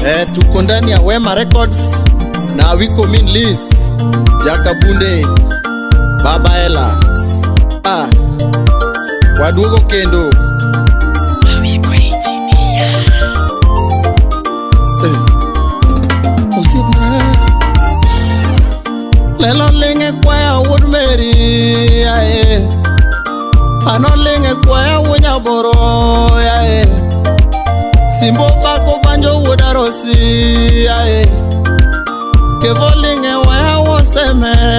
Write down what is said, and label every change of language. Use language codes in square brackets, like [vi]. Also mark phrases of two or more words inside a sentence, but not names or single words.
[sw] tuko ndani ya [luo] Wema Records na wiko min list Jakabunde Baba Ela waduogo kendo wiko engineer Usibna Lelo linge kwaya Wuod Mary Ano linge kwaya Wunya Boro Simbo bako banjo Wuod Arosi Kevo linge waya woseme